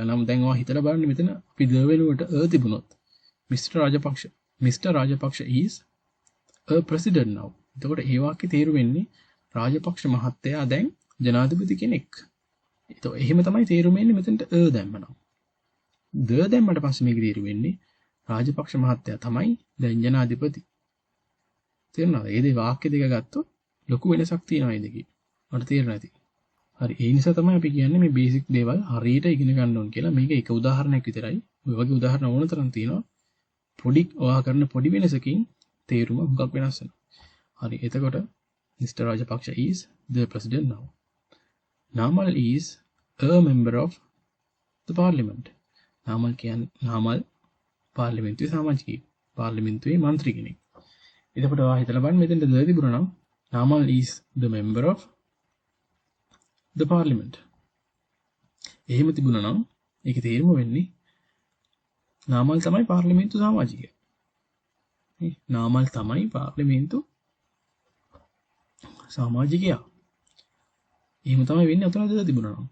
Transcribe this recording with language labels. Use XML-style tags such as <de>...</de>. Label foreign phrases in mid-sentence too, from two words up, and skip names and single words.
<si>නම් දැන් ඔයා හිතලා බලන්න මෙතන අපි ද වෙනුවට තිබුණොත් Mr.</si> <en>Rajapaksa is a president now.</en> <si>එතකොට ඒ වාක්‍යයේ තේරුම වෙන්නේ රාජපක්ෂ මහත්තයා දැන් ජනාධිපති කෙනෙක්. ඒතකොට එහෙම තමයි තේරුම වෙන්නේ මෙතනට දැම්මනම්. ද දැම්මට පස්සේ මේක තේරුම වෙන්නේ රාජපක්ෂ මහත්තයා තමයි දැන් ජනාධිපති. තේරුණාද? ඒ දෙක වාක්‍ය දෙක ගත්තොත් ලොකු වෙනසක් තියෙනවා මේ දෙකේ. මට තේරෙන්නේ නැති. හරි ඒ නිසා තමයි අපි කියන්නේ මේ බේසික් දේවල් හරියට ඉගෙන ගන්න ඕන කියලා. මේක එක උදාහරණයක් විතරයි. ඔය වගේ උදාහරණ ඕන තරම් තියෙනවා. පොඩි ඔයා කරන පොඩි වෙනසකින් තේරුම හුඟක් වෙනස් වෙනවා. හරි එතකොට Mr.</si> <en>Rajapaksa is the president now. Namal is a member of the parliament.</en> <si>Namal පාර්ලිමේන්තුවේ සමාජිකයෙක්. පාර්ලිමේන්තුවේ මන්ත්‍රී කෙනෙක්. එතකොට ඔයා හිතලා බලන්න මෙතෙන්ද ද තිබුණා නම්</si> <en>Namal is the member of the parliament.</en> <si>එහෙම තිබුණා නම් ඒකේ තේරුම වෙන්නේ නාමල් තමයි පාර්ලිමේන්තු සමාජිකයා. නේ? නාමල් තමයි පාර්ලිමේන්තු සමාජිකයා. එහෙම තමයි වෙන්නේ අතන ද තිබුණා නම්.</si>